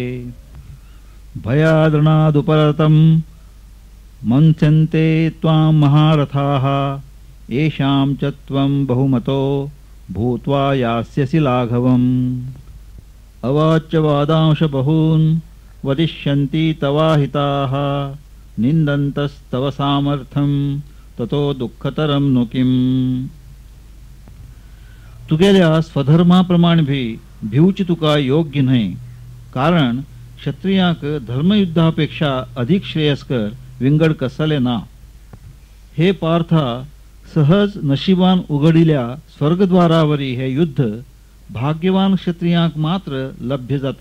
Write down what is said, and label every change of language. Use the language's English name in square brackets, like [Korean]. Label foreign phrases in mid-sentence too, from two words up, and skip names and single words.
[Sanskrit] भयादृणादुपरतं मंस्यन्ते त्वां महारथाः येषां च त्वं बहुमतो भूत्वा यास्यसि लाघवम्। अवाच्य वादांश बहून् वदिष्यन्ति तवाहिताः निन्दन्तस्तव सामर्थ्यं ततो दुःखतरं नु किम्। [Konkani] तुगेल्या स्वधर्माप्रमाणे भी भिवची तुका योग्य नाही, कारण क्षत्रियांक धर्मयुद्धापेक्षा अधिक श्रेयस्कर विंगड कसले ना। हे पार्था, सहज नशिबान उघडिल्या स्वर्गद्वारावरी हे युद्ध भाग्यवान क्षत्रियांक मात्र लभ्य जाता।